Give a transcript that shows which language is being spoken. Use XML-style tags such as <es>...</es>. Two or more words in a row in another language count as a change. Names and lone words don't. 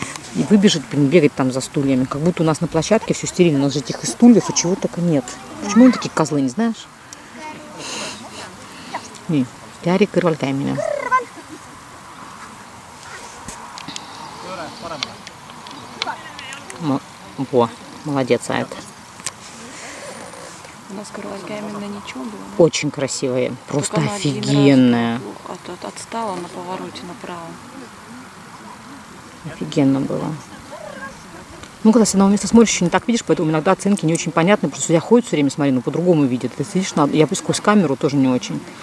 <ru>И выбежит, бегать там за стульями. Как будто у нас на площадке все стерильно. У нас же этих и стульев, и чего только нет. Почему они такие козлы, не знаешь? Не,</ru> <et>Käri kõrval käimine.</et> <ru>Во, молодец, Айт. У нас</ru> <et>kõrval käimine</et> <ru>ничего было. Очень красивая, просто офигенная. Отстала на повороте направо. Офигенно было. Ну, когда с одного места смотришь, еще не так видишь, поэтому иногда оценки не очень понятны, потому что судья ходит все время, смотри, но по-другому видит. Ты сидишь, я сквозь камеру тоже не очень.</ru>